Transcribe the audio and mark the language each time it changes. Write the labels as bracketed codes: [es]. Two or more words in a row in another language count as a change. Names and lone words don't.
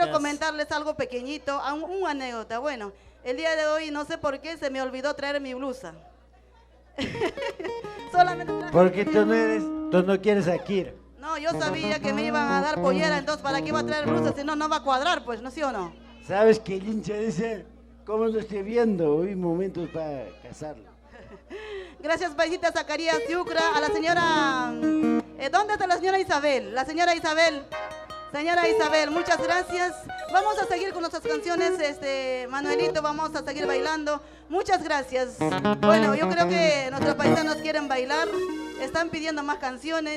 [es] quiero comentarles algo pequeñito, una anécdota. Bueno, el día de hoy no sé por qué se me olvidó traer mi blusa. Solamente traje- Porque tú no quieres a Akira. No, yo sabía que me iban a dar pollera, entonces ¿para qué iba a traer blusa? Si no, no va a cuadrar, pues, ¿no, sí o no? ¿Sabes que el hincha dice? ¿Cómo lo estoy viendo? Hoy momentos para casarlo. Gracias, paisita Zacarías Yucra, a la señora... ¿dónde está la señora Isabel? La señora Isabel. Señora Isabel, muchas gracias. Vamos a seguir con nuestras canciones, Manuelito, vamos a seguir bailando. Muchas gracias. Bueno, yo creo que nuestros paisanos quieren bailar, están pidiendo más canciones.